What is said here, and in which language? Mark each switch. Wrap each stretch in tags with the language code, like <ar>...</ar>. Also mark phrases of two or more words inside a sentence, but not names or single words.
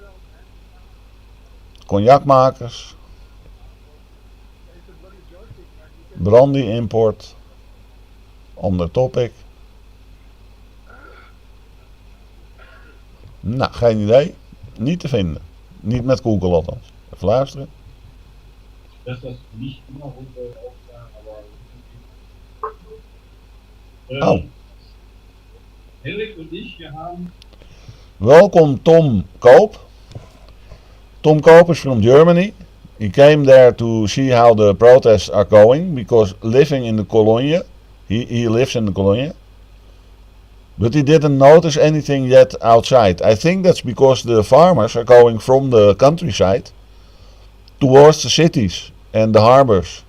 <nl>Cognacmakers. Brandy import. Ander topic. Nou, geen idee. Niet te vinden. Niet met Google althans. Even luisteren.</nl> <de>Dass das nicht immer runter aufsah, aber Oh. Henrik und ich, wir haben</de> <en>Welkom Tom Koop. Tom Koop is from Germany. He came there to see how the protests are going because living in the Cologne, he lives in the Cologne. But he didn't notice anything yet outside. I think that's because the farmers are going from the countryside towards the cities and the harbors.</en>